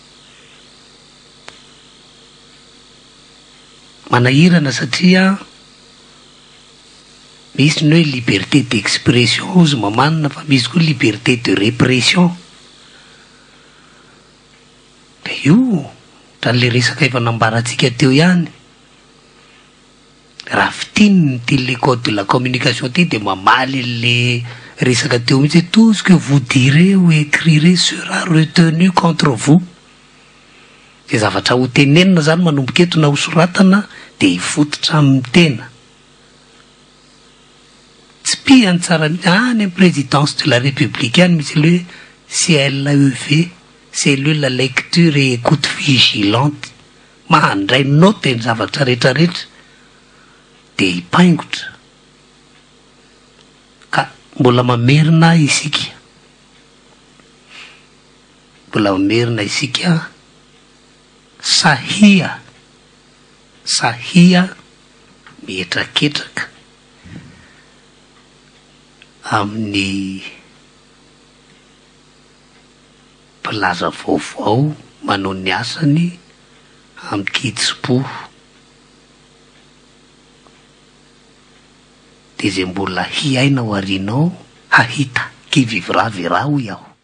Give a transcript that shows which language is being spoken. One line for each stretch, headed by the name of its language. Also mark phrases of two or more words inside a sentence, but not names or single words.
Malagasy: Manahirana satria misy ny hoe
French: liberté d'expression
Malagasy: ozy mamanina, fa misy koa
French: liberté de répression.
Malagasy: De io le resaka efa nambarantsika teo ihany. Raha fitiny ty le
French: code de la communication
Malagasy: ty de mamaly le resaka teo mihitsy,
French: tout ce que vous direz ou écrirez sera retenu contre vous.
Malagasy: De zavatra ho tenenina zany manomboka eto na ho soratana de hifototra amin'ny tena tsy piany tsara any amin'ny
French: présidence de la république
Malagasy: any misy le CLEV,
French: cellule la lecture et écoute vigilante,
Malagasy: mandray note ny zavatra rehetrarehetra de hipaingotra ka mbola mamerina isika sahia mihetraketraka amin'ny plaza vaovao manao ny asany amin'ny kitsipo de zay mbola hiaina ho arinao hahita
French: qui vivra verra
Malagasy: hoy aho.